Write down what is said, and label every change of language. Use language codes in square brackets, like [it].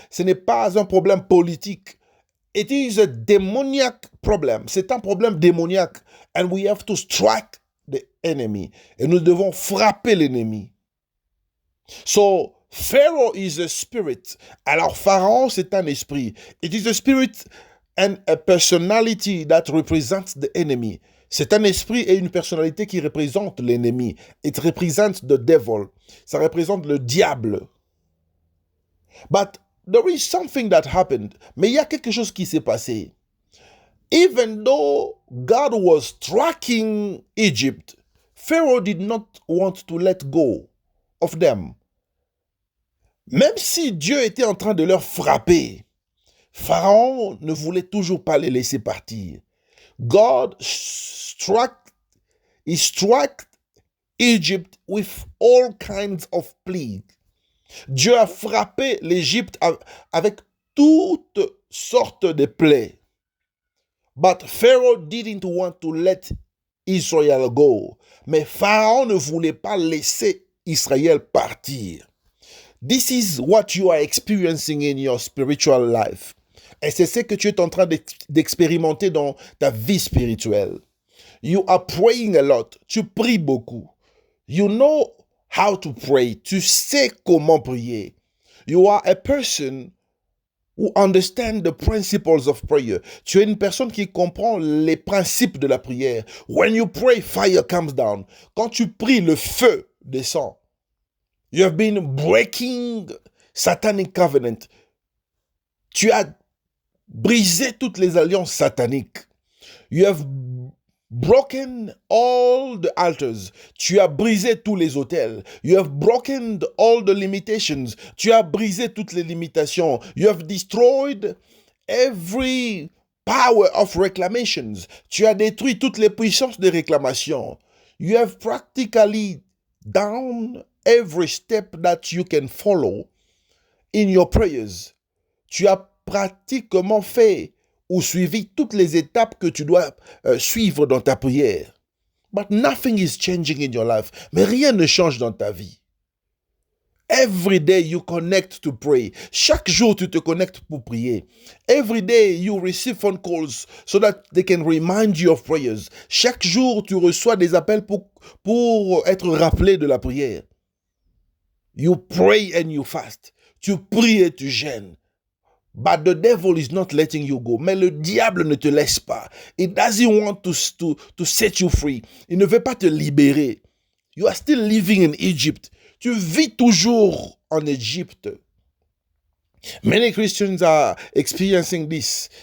[fr] Ce n'est pas un problème politique. [en] It is a demoniac problem. [fr] C'est un problème démoniaque. [en] And we have to strike the enemy. [fr] Et nous devons frapper l'ennemi. [en] So, Pharaoh is a spirit. [fr] Alors, Pharaon, c'est un esprit. [en] It is a spirit and a personality that represents the enemy. [fr] C'est un esprit et une personnalité qui représente l'ennemi. [en] It represents the devil. [fr] Ça représente le diable. [en] But there is something that happened. [fr] Mais il y a quelque chose qui s'est passé. [en] Even though God was tracking Egypt, Pharaoh did not want to let go of them. [fr] Même si Dieu était en train de leur frapper, Pharaon ne voulait toujours pas les laisser partir. [en] God struck Egypt with all kinds of plagues. [fr] Dieu a frappé l'Égypte avec toutes sortes de plaies. [en] But Pharaoh didn't want to let Israel go. [fr] Mais Pharaon ne voulait pas laisser Israël partir. [en] This is what you are experiencing in your spiritual life. [fr] Et c'est ce que tu es en train d'expérimenter dans ta vie spirituelle. [en] You are praying a lot. [fr] Tu pries beaucoup. [en] You know how to pray. [fr] Tu sais comment prier. [en] You are a person who understands the principles of prayer. [fr] Tu es une personne qui comprend les principes de la prière. [en] When you pray, fire comes down. [fr] Quand tu pries, le feu descend. [en] You have been breaking satanic covenant. [fr] Tu as brisé toutes les alliances sataniques. [en] You have broken all the altars. [fr] Tu as brisé tous les autels. [en] You have broken all the limitations. [fr] Tu as brisé toutes les limitations. [en] You have destroyed every power of reclamations. [fr] Tu as détruit toutes les puissances de réclamation. [en] You have practically done every step that you can follow in your prayers. [fr] Tu as pratiquement fait ou suivi toutes les étapes que tu dois suivre dans ta prière. [en] But nothing is changing in your life. [fr] Mais rien ne change dans ta vie. [en] Every day you connect to pray. [fr] Chaque jour tu te connectes pour prier. [en] Every day you receive phone calls so that they can remind you of prayers. [fr] Chaque jour tu reçois des appels pour être rappelé de la prière. [en] You pray and you fast. [fr] Tu pries et tu jeûnes. [en] But the devil is not letting you go. [fr] Mais le diable ne te laisse pas. [en] It doesn't want to set you free. [fr] Il ne veut pas te libérer. [en] You are still living in Egypt. [fr] Tu vis toujours en Égypte. [en] Many Christians are experiencing this.